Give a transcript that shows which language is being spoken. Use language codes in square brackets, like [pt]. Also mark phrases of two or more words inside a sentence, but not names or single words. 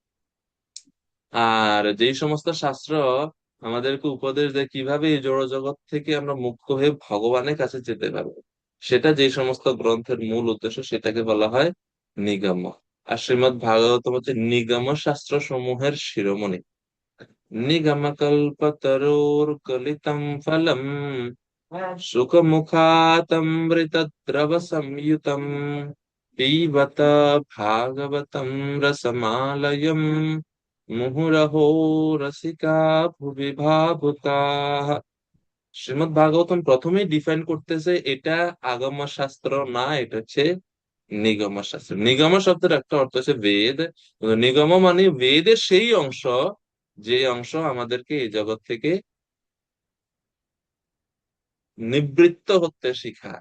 [bn] আর যেই সমস্ত শাস্ত্র আমাদেরকে উপদেশ দেয় কিভাবে এই জড় জগৎ থেকে আমরা মুক্ত হয়ে ভগবানের কাছে যেতে পারবো, সেটা যে সমস্ত গ্রন্থের মূল উদ্দেশ্য, সেটাকে বলা হয় নিগম। আর শ্রীমদ্ ভাগবতম হচ্ছে নিগম শাস্ত্র সমূহের শিরোমণি। [sa] निगमकल्पतरोर्गलितं फलम् सुखमुखातमृतद्रव संयुतम् पिबत भागवतं रसमालयम् मुहुरहो रसिका भुवि भावुकाः। [bn] শ্রীমদ্ ভাগবতম প্রথমেই ডিফাইন করতেছে এটা আগম শাস্ত্র না, এটা হচ্ছে নিগম শাস্ত্র। নিগম শব্দের একটা অর্থ হচ্ছে বেদ। নিগম মানে বেদের সেই অংশ, যে অংশ আমাদেরকে এই জগৎ থেকে নিবৃত্ত হতে শিখায়।